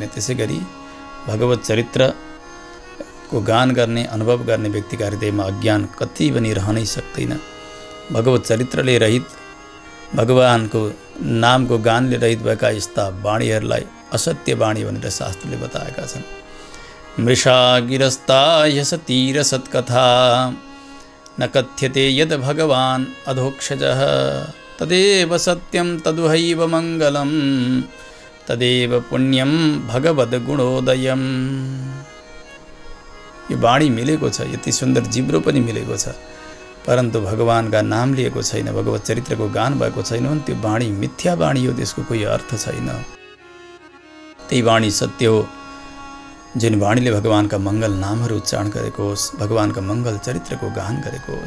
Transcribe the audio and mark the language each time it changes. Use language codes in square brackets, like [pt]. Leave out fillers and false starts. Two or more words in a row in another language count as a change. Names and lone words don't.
[ne] त्यसै गरी भगवत चरित्रको गान गर्ने, अनुभव गर्ने व्यक्तिका हृदयमा अज्ञान कति पनि रहनै सक्दैन। भगवत चरित्रले रहित, भगवानको नामको गानले रहित भएका यस्ता वाणीहरूलाई असत्य वाणी भनेर शास्त्रले बताएका छन्। [sa] मृषा गिरस्ता यसतीरसत्कथा न कथ्यते यद भगवान् अधोक्षजः तदेव सत्यं तदुहैव मङ्गलं तदेव पुण्यं भगवद् गुणोदयम्। [ne] यो वाणी मिलेको छ, यति सुन्दर जिब्रो पनि मिलेको छ, परन्तु भगवानका नाम लिएको छैन, भगवत चरित्रको गान भएको छैन भने त्यो वाणी मिथ्या वाणी हो, त्यसको कोही अर्थ छैन। त्यही वाणी सत्य हो जुन वाणीले भगवानका मङ्गल नामहरू उच्चारण गरेको होस्, भगवानका मङ्गल चरित्रको गान गरेको होस्।